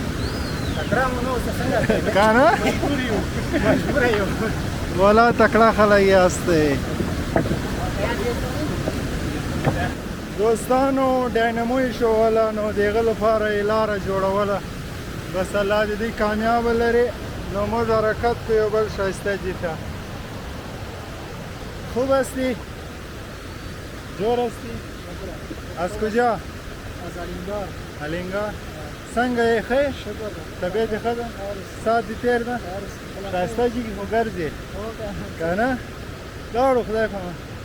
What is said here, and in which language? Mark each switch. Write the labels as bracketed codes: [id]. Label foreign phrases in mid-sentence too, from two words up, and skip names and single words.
[ps] که نه والا تکړه خلک یاستئ دوستانو ډاینامو یې ښووله نو د هغه لپاره یې لاره جوړوله بس الله دې دوی کامیابه لري نو موږ حرکت کوو یو بل ښایسته ځای ته [fa] خوب هستی؟ جور هستی؟ از کجا؟ از علینگار [ps] علینگار څنګه یې ښه یې؟ طبیعت یې ښه ده؟ ساعت دې تېر ده؟ ښایسته ځای کې خو ګرځې که نه؟ لاړو خدای په امان